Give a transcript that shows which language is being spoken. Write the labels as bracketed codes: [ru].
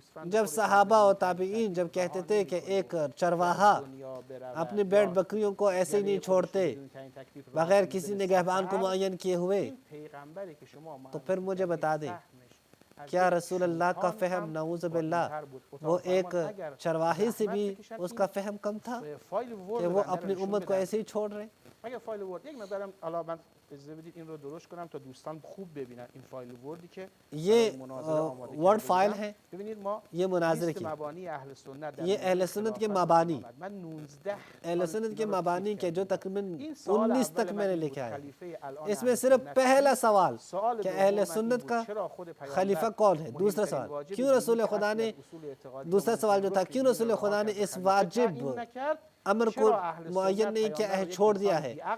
[ur] جب صحابہ و تابعین جب کہتے تھے کہ ایک چرواہا اپنے بیڑ بکریوں کو ایسے ہی نہیں چھوڑتے بغیر کسی نگہبان کو معین کیے ہوئے، تو پھر مجھے بتا دیں کیا رسول اللہ کا فہم نعوذ باللہ وہ ایک چرواہی سے بھی اس کا فہم کم تھا کہ وہ اپنی امت کو ایسے ہی چھوڑ رہے؟ [fa] اگر فایل ورد یک مقدارم حالا من اجازه بدید این رو درست کنم تا دوستان خوب ببینن این فایل وردی که [ur] یہ ورڈ فائل ہے. [fa] ببینید ما [ur] یہ مناظرے کی مبانی اہل سنت یہ اہل سنت کے مبانی اہل سنت کے مبانی کے جو تقریباً 19 تک میں نے لکھا ہے. اس میں صرف پہلا سوال کہ اہل سنت کا خلیفہ کون ہے. دوسرا سوال کیوں رسول خدا نے، دوسرا سوال جو تھا کیوں رسول خدا نے اس واجب امر کو معین نہیں کیا ہے، چھوڑ دیا ہے.